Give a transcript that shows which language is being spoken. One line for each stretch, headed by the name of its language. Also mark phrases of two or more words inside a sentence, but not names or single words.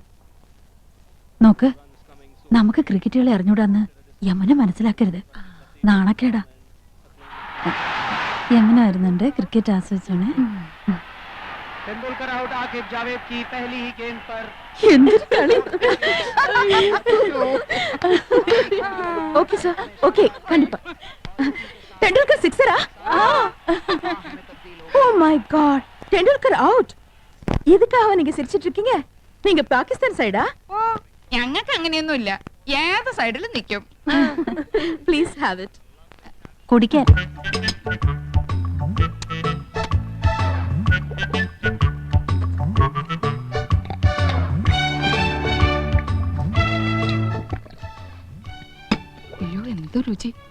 Malayalam: നോക്ക്, നമുക്ക് ക്രിക്കറ്റുകളെ അറിഞ്ഞൂടാന്ന് യമുന മനസ്സിലാക്കരുത്. നാണക്കേടാ. യമുന വരുന്നുണ്ട്, ക്രിക്കറ്റ് ആസ്വദിച്ചാണ്. എന്തൊരു കളി.
English: okay sir, okay,
Tamil: கண்டிப்பா. டெண்டுல்கர் 6-ஆ?
English: oh my God,
Tamil: டெண்டுல்கர் அவுட். எதுக்காக நீங்க சிரிச்சிட்டு இருக்கீங்க? நீங்க பாகிஸ்தான் சைடா?
Malayalam: ഓ, ഞങ്ങൾക്ക് അങ്ങനെയൊന്നുമില്ല. ഏത് സൈഡിലും നിൽക്കും.
English: please have it.
Malayalam: കുടിക്കാൻ. അയ്യോ, എന്ത് രുചി.